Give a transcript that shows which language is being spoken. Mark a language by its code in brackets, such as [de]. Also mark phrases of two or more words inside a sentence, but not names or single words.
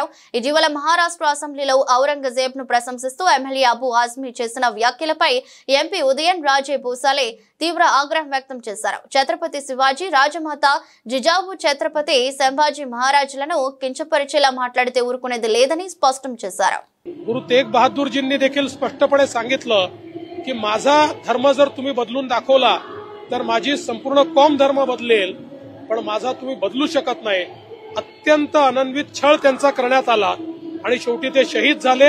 [te] ఇటీవల మహారాష్ట్ర అసెంబ్లీలో ఔరంగజేబ్ ను ప్రశంసిస్తూ ఎమ్మెల్యే అబు ఆజ్మీ చేసిన వ్యాఖ్యలపై ఎంపీ ఉదయన్ రాజే భూసాలే తీవ్ర ఆగ్రహం వ్యక్తం చేశారు. ఛత్రపతి శివాజీ, రాజమాత జిజావు ఛత్రపతి సంభాజీ మహారాజులను కించపరిచేలా మాట్లాడితే ఊరుకునేది లేదని స్పష్టం చేశారు. [mr] गुरु तेग बहादूरजींनी देखील स्पष्टपणे सांगितलं की माझा धर्म जर तुम्ही बदलून दाखवला तर माझी संपूर्ण कॉम धर्म बदलेल, पण माझा तुम्ही बदलू शकत नाही. अत्यंत अनन्वित छळ त्यांचा करण्यात आला आणि शेवटी ते शहीद झाले.